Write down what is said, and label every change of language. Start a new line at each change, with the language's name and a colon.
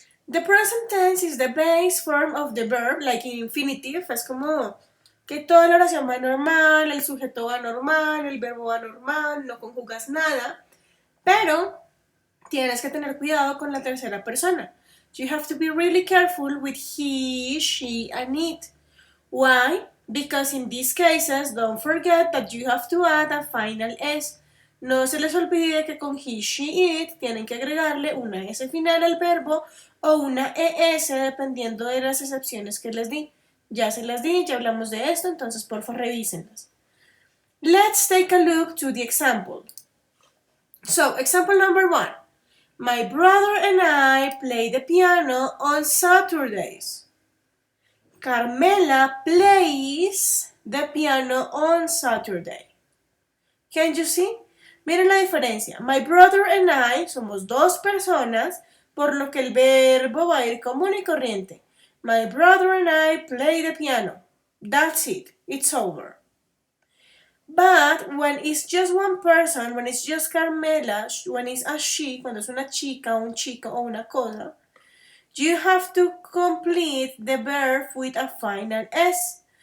English: The present tense is the base form of the verb, like in infinitive,
Spanish: es como que toda la oración va normal, el sujeto va normal, el verbo va normal, no conjugas nada, pero tienes que tener cuidado con la tercera persona.
English: You have to be really careful with he, she, and it. Why? Because in these cases, don't forget that you have to add a final S.
Spanish: No se les olvide que con he, she, it tienen que agregarle una S final al verbo o una ES dependiendo de las excepciones que les di. Ya se las di, ya hablamos de esto, entonces porfa revísenlas.
English: Let's take a look to the example. So, example number 1. My brother and I play the piano on Saturdays. Carmela plays the piano on Saturday. Can you see?
Spanish: Miren la diferencia.
English: My brother and I
Spanish: somos dos personas, por lo que el verbo va a ir común y corriente.
English: My brother and I play the piano. That's it. It's over. But when it's just one person, when it's just Carmela, when it's a she,
Spanish: cuando es una chica, un chico o una cosa,
English: you have to complete the verb with a final S.